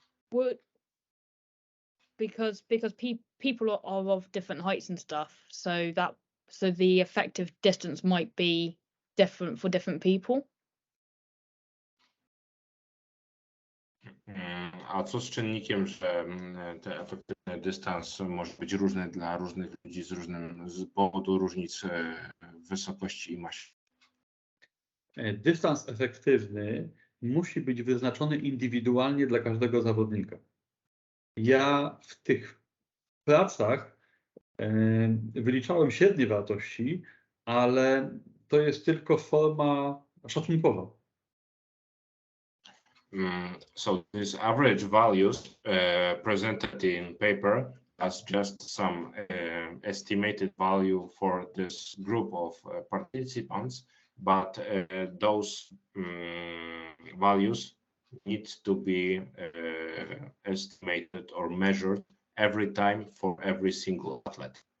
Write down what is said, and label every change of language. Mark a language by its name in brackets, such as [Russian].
[English] Would because people are of different heights and stuff, so the effective distance might be different for different people. [Polish] A co z czynnikiem, że ten efektywny dystans może być różny dla różnych ludzi z powodu różnic w wysokości i masie? Dystans efektywny musi być wyznaczony indywidualnie dla każdego zawodnika. Ja w tych pracach wyliczałem średnie wartości, ale to jest tylko forma szacunkowa. [English] So these average values presented in paper as just some estimated value for this group of participants, but those values need to be estimated or measured every time for every single athlete.